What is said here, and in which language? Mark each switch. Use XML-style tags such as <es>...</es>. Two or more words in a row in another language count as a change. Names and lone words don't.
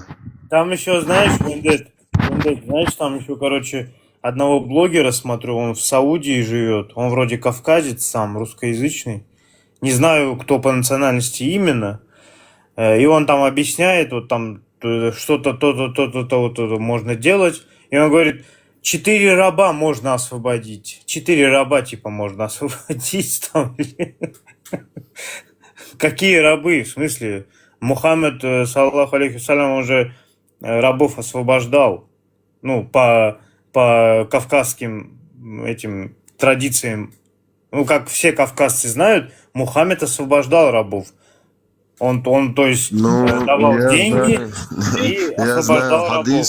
<ru>Там еще, знаешь, знаешь, там еще, короче, одного блогера смотрю, он в Саудии живет, он вроде кавказец сам, русскоязычный, не знаю, кто по национальности именно, и он там объясняет, вот там что-то, то можно делать, и он говорит, 4 раба можно освободить, 4 раба типа можно освободить там. Какие рабы, в смысле? Мухаммед,</ru> <ar>صلى الله عليه سلم,</ar> <ru>он же рабов освобождал, ну, по кавказским этим традициям. Ну, как все кавказцы знают, Мухаммед освобождал рабов. Он то есть, давал деньги и освобождал рабов.</ru>